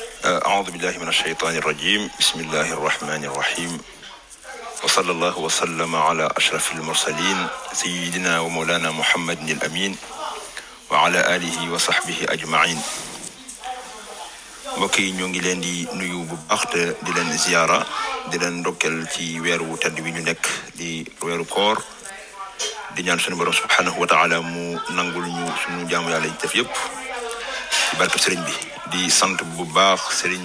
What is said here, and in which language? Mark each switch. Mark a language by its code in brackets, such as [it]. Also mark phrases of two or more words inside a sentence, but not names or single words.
[ar] أعوذ بالله من الشيطان الرجيم بسم الله الرحمن الرحيم وصلى الله وسلم على أشرف المرسلين سيدنا ومولانا محمد الأمين وعلى آله وصحبه أجمعين [wo] mbokk yi ñoo ngi leen di nuyu bu baax te di leen ziyaara di leen ndokkeel ci weeru tedd bi ñu nekk di weeru koor di ñaan suñu borom [ar] سبحانه وتعالى [wo] mu nangul ñu suñu jaamu yàlla yi def yëpp ci barke sëriñ bi di sant bu baax sëriñ